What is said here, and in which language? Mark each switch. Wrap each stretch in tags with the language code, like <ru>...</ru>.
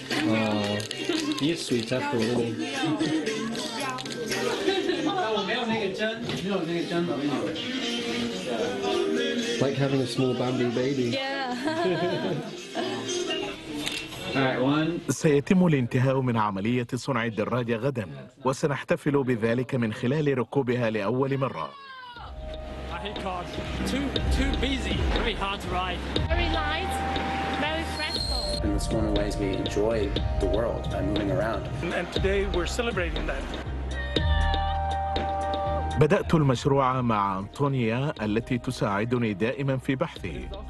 <en>Oh, he's sweet after really. Like having a small bamboo baby. Yeah.</en> <ar>سيتم الانتهاء من عملية صنع الدراجة غدا، وسنحتفل بذلك من خلال ركوبها لأول مرة.</ar> <en>I hate cars. Too busy. Very hard to ride. Very light, very stressful. And it's one of the ways we enjoy the world by moving around. And today we're celebrating that.</en> <ar>بدأت المشروع مع أنطونيا التي تساعدني دائما في بحثي.</ar>